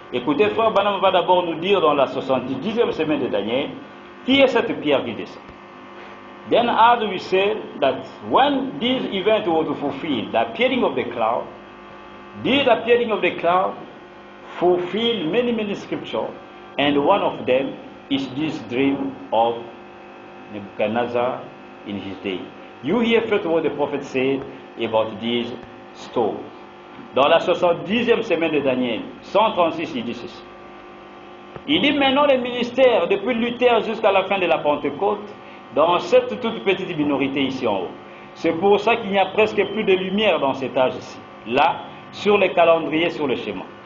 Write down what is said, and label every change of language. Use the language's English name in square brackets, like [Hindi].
[French] Écoutez, frère Branham va d'abord nous dire dans la 70e semaine de Daniel, qui est cette pierre qui descend. [English] Then as we say that when this event was fulfilled, the appearing of the cloud, this appearing of the cloud fulfilled many scriptures, and one of them is this dream of Nebuchadnezzar in his day. You hear first what the prophet said about these stones. [French] Dans la 70e semaine de Daniel, 136, il dit ceci. Il dit maintenant le ministère, depuis Luther jusqu'à la fin de la Pentecôte, dans cette toute petite minorité ici en haut. C'est pour ça qu'il n'y a presque plus de lumière dans cet âge ici. Là, sur les calendriers, sur le schéma.